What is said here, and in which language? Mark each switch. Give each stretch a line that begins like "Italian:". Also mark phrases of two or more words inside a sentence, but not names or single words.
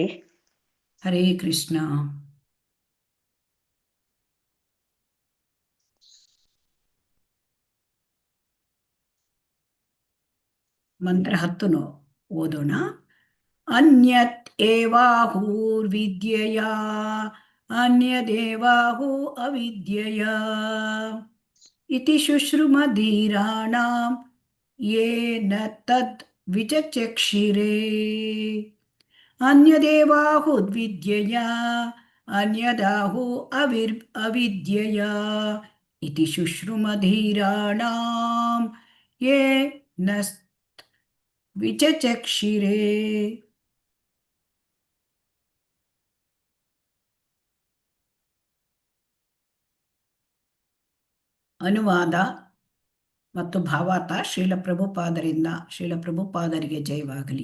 Kannada: ಹರೇ ಕೃಷ್ಣ ಮಂತ್ರ 10 ಓದೋಣ.
Sanskrit: ಅನ್ಯತ್ ಏವಾಹೂರ್ವಿದ್ಯೆಯ ಅನ್ಯದೇವಾಹು ಅವಿದ್ಯೆಯ ಇತಿ ಶುಶ್ರುಮಧೀರಾಣಾಂ ಯೇನ ತದ್ ವಿಚಕ್ಷಿರೇ ಅನ್ಯದೇವಾಹುರ್ವಿದ್ಯೆಯ ಅನ್ಯದಾಹು ಅವಿದ್ಯೆಯ ಇತಿ ಶುಶ್ರುಮಧೀರಾಣಾಂ ಯೇನ ವಿಚಕ್ಷಿರೇ.
Kannada: ಅನುವಾದ ಮತ್ತು ಭಾವಾರ್ಥ ಶ್ರೀಲ ಪ್ರಭುಪಾದರಿಗೆ ಜಯವಾಗಲಿ.